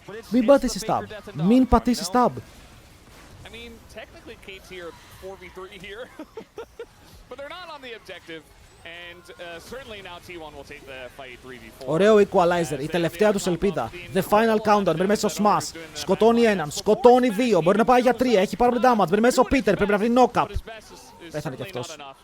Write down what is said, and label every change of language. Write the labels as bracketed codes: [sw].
[el] Μην πατήσει stab. Μην πατήσει stab. [en] I mean, technically KT are 4v3 here, but they're not on the objective, and certainly now T1 will take the fight 3v4. [el] Ωραίο equalizer, η τελευταία τους ελπίδα. [en] The final counter, [el] μπαίνει μέσα ο Smash, σκοτώνει έναν, σκοτώνει δύο, μπορεί να πάει για τρία, έχει πάρα πολύ damage, μπαίνει μέσα ο Peter, πρέπει να βρει knock-up. Πέθανε κι αυτός.